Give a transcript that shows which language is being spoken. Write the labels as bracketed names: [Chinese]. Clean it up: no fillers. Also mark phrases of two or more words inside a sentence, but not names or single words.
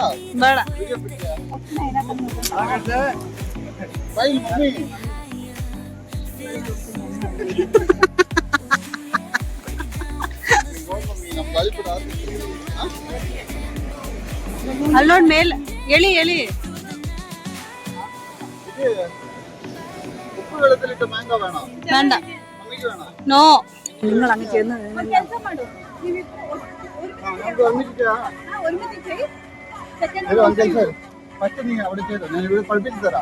[Kannada] ವಿಡಿಯೋ ಬಿಟ್ಟಿಯಾ [English] bye mummy. [Kannada] ನಮ್ಮ ಗಾಳಿಪಟ ಅಲ್ಲೋಡ್ ಮೇಲ್ ಎಳಿ ಎಳಿ. [Malayalam] ഉപ്പ് വെള്ളത്തിലിട്ട് മാങ്ങ വേണോ? വേണ്ട. മമ്മിക്ക് വേണോ? നോ. നിങ്ങൾ അങ്ങ് ചെന്ന് ഫസ്റ്റ് നീ അവിടെ ചെയ്തോ, ഞാൻ ഇവിടെ പഠിപ്പിച്ചു തരാം.